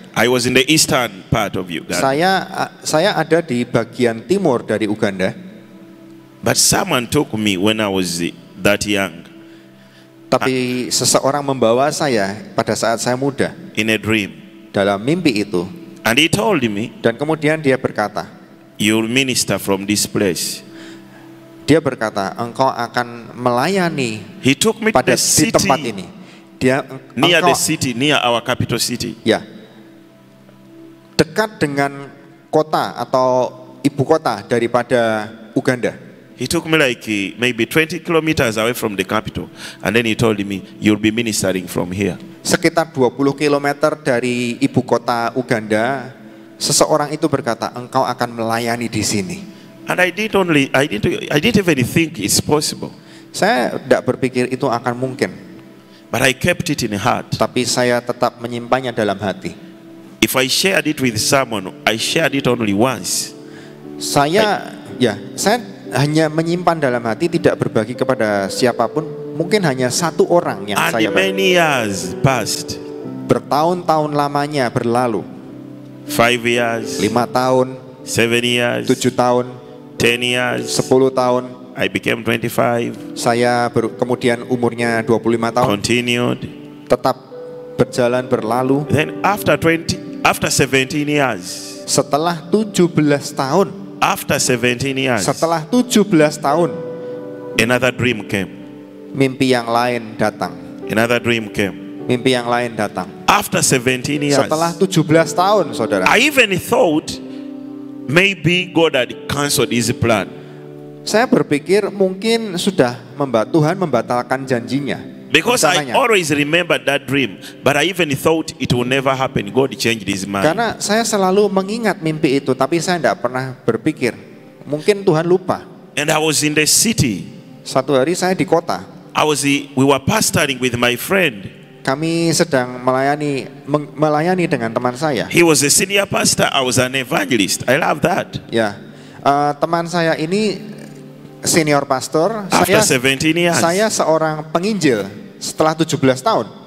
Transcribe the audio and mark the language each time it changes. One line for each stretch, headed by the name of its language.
English: I was in the eastern part of Uganda.
Indonesian: Saya ada di bagian timur dari Uganda.
English: But someone took me when I was that young
Indonesian: Tapi seseorang membawa saya pada saat saya muda
English: in a dream.
Indonesian: dalam mimpi itu.
English: And he told me,
Indonesian: Dan kemudian dia berkata,
English: you'll minister from this place.
Indonesian: dia berkata, engkau akan melayani
English: He took me to
Indonesian: pada
English: the
Indonesian: di tempat
English: city,
Indonesian: ini. Dia
English: near the city, near our capital city.
Indonesian: ya dekat dengan kota atau ibu kota daripada Uganda.
English: He took me like maybe 20 kilometers away from the capital. And then he told me, you'll be ministering from here.
Indonesian: Sekitar 20 km dari ibu kota Uganda, seseorang itu berkata, engkau akan melayani di sini.
English: And I didn't even think it's possible.
Indonesian: Saya tidak berpikir itu akan mungkin,
English: But I kept it in heart.
Indonesian: tapi saya tetap menyimpannya dalam hati.
English: If I shared it with someone, I shared it only once.
Indonesian: Saya hanya menyimpan dalam hati, tidak berbagi kepada siapapun. Mungkin hanya satu orang yang
English: And
Indonesian: saya bagi.
English: many years passed.
Indonesian: Bertahun-tahun lamanya berlalu.
English: 5 years,
Indonesian: 5 tahun,
English: 7 years,
Indonesian: 7 tahun,
English: 10 years.
Indonesian: 10 tahun.
English: I became 25.
Indonesian: Saya kemudian umurnya 25 tahun.
English: Continued.
Indonesian: Tetap berjalan berlalu.
English: Then after 17 years,
Indonesian: Setelah 17 tahun,
English: after 17 years,
Indonesian: setelah 17 tahun,
English: another dream came.
Indonesian: mimpi yang lain datang.
English: Another dream came.
Indonesian: Mimpi yang lain datang.
English: After 17 years,
Indonesian: Setelah 17 tahun, saudara.
English: I even thought maybe God had cancelled his plan.
Indonesian: Saya berpikir mungkin sudah Tuhan membatalkan janjinya.
English: Because I
Indonesian: rencananya.
English: always remembered that dream, but I even thought it will never happen. God changed his mind.
Indonesian: Karena saya selalu mengingat mimpi itu, tapi saya tidak pernah berpikir mungkin Tuhan lupa.
English: And I was in the city.
Indonesian: Suatu hari saya di kota.
English: We were pastoring with my friend.
Indonesian: Kami sedang melayani dengan teman saya.
English: He was a senior pastor. I was an evangelist. I love that.
Indonesian: Ya, teman saya ini senior pastor.
English: After 17 years,
Indonesian: Saya seorang penginjil setelah 17 tahun.